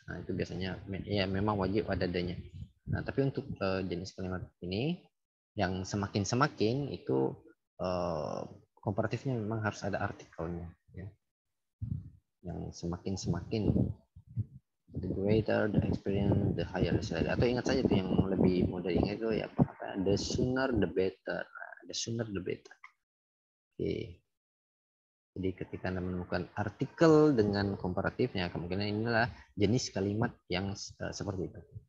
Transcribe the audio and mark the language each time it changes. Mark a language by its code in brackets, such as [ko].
[id] Nah, itu biasanya ya memang wajib ada the-nya. Nah, tapi untuk jenis kalimat ini yang semakin itu komparatifnya memang harus ada artikelnya ya. Yang semakin [en] the greater the experience, the higher the salary. [id] Atau ingat saja tuh yang lebih mudah ingat itu ya apa, [en] the sooner the better. The sooner the better. [id] Oke. Jadi ketika Anda menemukan artikel dengan komparatifnya, kemungkinan inilah jenis kalimat yang seperti itu.